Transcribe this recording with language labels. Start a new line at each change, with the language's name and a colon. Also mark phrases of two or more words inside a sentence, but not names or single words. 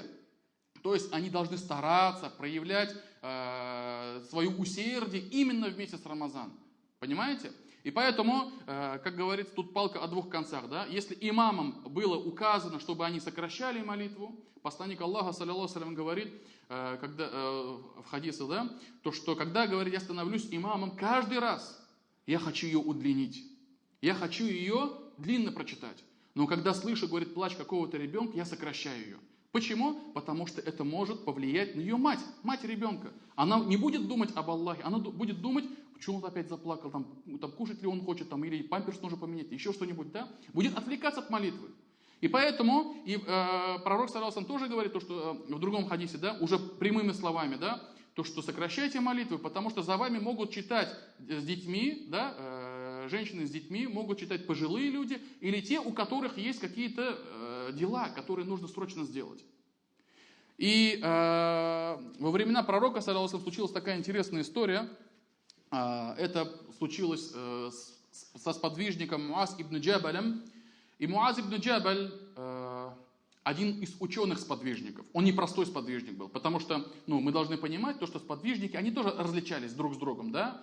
Russian: То есть они должны стараться проявлять свое усердие именно в месяц Рамазан. Понимаете? И поэтому, как говорится, тут палка о двух концах. Да? Если имамам было указано, чтобы они сокращали молитву, посланник Аллаха,
Arabic: صلى الله عليه وسلم,
Russian: говорит, когда, в хадисе, да, то, что когда, говорит, я становлюсь имамом, каждый раз я хочу ее удлинить. Я хочу ее длинно прочитать. Но когда слышу, говорит, плач какого-то ребенка, я сокращаю ее. Почему? Потому что это может повлиять на ее мать ребенка. Она не будет думать об Аллахе, она будет думать, почему он опять заплакал, там кушать ли он хочет, там, или памперс нужно поменять, еще что-нибудь, да? Будет отвлекаться от молитвы. И поэтому пророк
Arabic: صلى الله عليه وسلم
Russian: тоже говорит, то, что в другом хадисе, да, уже прямыми словами, да, то, что сокращайте молитвы, потому что за вами могут читать с детьми, да, женщины с детьми, могут читать пожилые люди, или те, у которых есть какие-то дела, которые нужно срочно сделать. И во времена пророка,
Arabic: صلى الله عليه وسلم,
Russian: случилась такая интересная история. Это случилось со сподвижником Муаз ибн Джабалем. И Муаз ибн Джабаль один из ученых-сподвижников. Он не простой сподвижник был, потому что, мы должны понимать, то, что сподвижники, они тоже различались друг с другом, да?